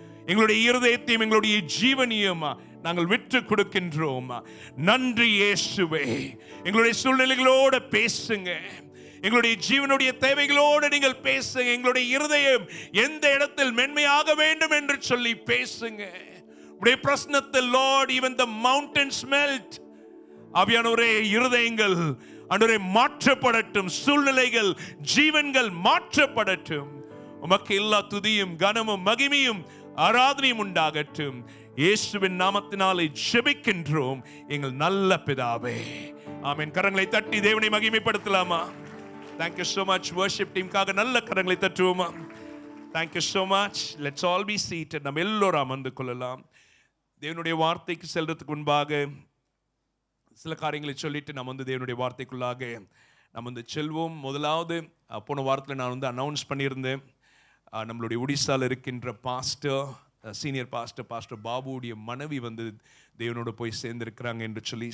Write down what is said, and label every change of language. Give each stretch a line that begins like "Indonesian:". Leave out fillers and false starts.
Tamil: எங்களுடைய இருதயத்தையும் எங்களுடைய ஜீவனையும் நாங்கள் விற்று கொடுக்கின்றோம். நன்றி இயேசுவே. எங்களுடைய சூழ்நிலைகளோடு பேசுங்க, எங்களுடைய ஜீவனுடைய தேவைகளோடு நீங்கள் பேசுங்க. எங்களுடைய இருதயம் எந்த இடத்தில் மென்மையாக வேண்டும் என்று சொல்லி பேசுங்க. உடைய பிரசன்னத்தில்
English: Lord, even the mountains melt.
Tamil: ஆவியானவரே, இருதயங்கள் ஆண்டவரே மாற்றப்படட்டும், சூழ்நிலைகள் ஜீவன்கள் மாற்றப்படட்டும். உமக்கு எல்லா துதியும் கனமும் மகிமையும் ஆராதனையும் உண்டாகட்டும். இயேசுவின் நாமத்தினாலே ஜெபிக்கின்றோம் எங்கள் நல்ல பிதாவே, ஆமென். கரங்களை தட்டி தேவனை மகிமைப்படுத்தலாமா?
English: Thank you so much worship teamக்காக
Tamil: நல்ல கரங்களை தட்டுவோமா?
English: Thank you so much. Let's all be seated.
Tamil: நம்ம எல்லோரும் அமர்ந்து கொள்ளலாம். தேவனுடைய வார்த்தைக்கு செல்றதுக்கு முன்பாக சில காரியங்களை சொல்லிட்டு நம்ம தேவனுடைய வார்த்தைக்குள்ளாக நம்ம செல்வோம். முதலாவது, போன வாரத்தில் நான் அனௌன்ஸ் பண்ணியிருந்தேன், நம்மளுடைய ஒடிசாவில் இருக்கின்ற பாஸ்டர், சீனியர் பாஸ்டர் பாபுடைய மனைவி தேவனோடு போய் சேர்ந்திருக்கிறாங்க என்று சொல்லி.